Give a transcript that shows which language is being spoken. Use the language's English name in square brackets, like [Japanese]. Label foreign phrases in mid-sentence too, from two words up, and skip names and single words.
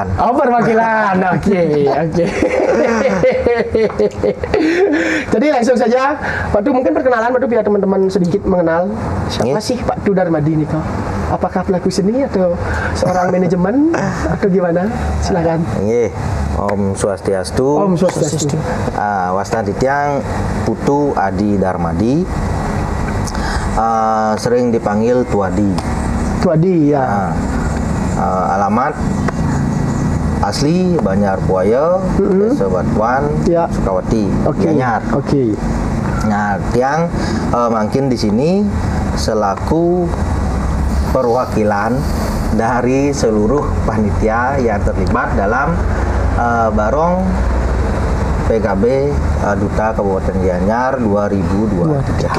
[Indonesian] Oh, perwakilan. Oke. Jadi langsung saja, Pak Du mungkin perkenalan Pak Du biar teman-teman sedikit mengenal siapa sih Pak Du Darmadi ini kok? Apakah pelaku seni atau seorang manajemen atau gimana? Silakan. [Balinese] Nggih. Om Swastiastu. Om Swastiastu. Wasnaditiang Putu Adi Darmadi. [Indonesian] Sering dipanggil Tuadi. Tuadi ya. Alamat asli Banjar Puayo, Desa Batuan, Sukawati, Gianyar. Oke. Nah, tiang makin di sini selaku perwakilan dari seluruh panitia yang terlibat dalam Barong PKB Duta Kabupaten Gianyar 2023.